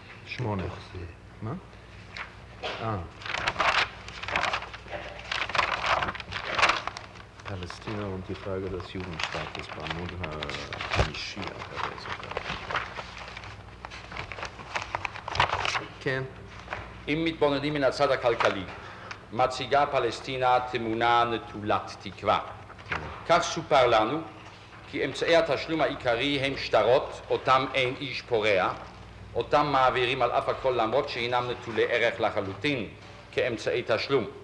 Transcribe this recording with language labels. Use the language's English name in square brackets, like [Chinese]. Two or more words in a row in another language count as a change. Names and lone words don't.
[Hebrew] 8. מה? [German] Palästina und die Frage des Judenstaates [Hebrew] בעמוד החמישי אחרי זה. כן. אם מתבוננים מן הצד הכלכלי, מציגה פלסטינה תמונה נטולת תקווה. כך סופר לנו כי אמצעי התשלום העיקרי הם שטרות, אותם אין איש פורע, אותם מעבירים על אף הכל למרות שאינם נטולי ערך לחלוטין כאמצעי תשלום.